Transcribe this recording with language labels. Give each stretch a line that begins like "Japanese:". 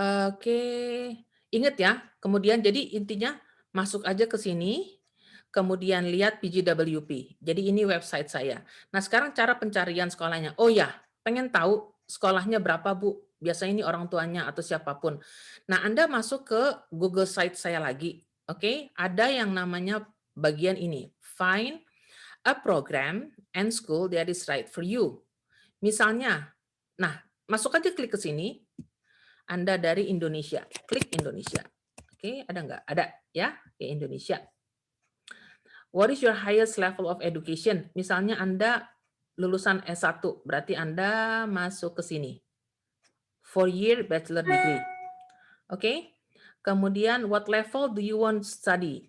Indonesian: Oke, ingat ya. Kemudian jadi intinya masuk aja ke sini, kemudian lihat PGWP. Jadi ini website saya. Nah sekarang cara pencarian sekolahnya. Oh ya, pengen tahu sekolahnya berapa Bu? Biasanya ini orang tuanya atau siapapun. Nah Anda masuk ke Google Site saya lagi. Oke, ada yang namanya bagian ini.
English: Find a program and school that is right for you.
Indonesian: Misalnya, nah masuk aja klik ke sini. Anda dari Indonesia, klik Indonesia. Oke, ada nggak? Ada ya, Oke, Indonesia.
English: What is your highest level of education?
Indonesian: Misalnya Anda lulusan S1, berarti Anda masuk ke sini.
English: 4-year bachelor degree.
Indonesian: Oke. Kemudian
English: what level do you want to study?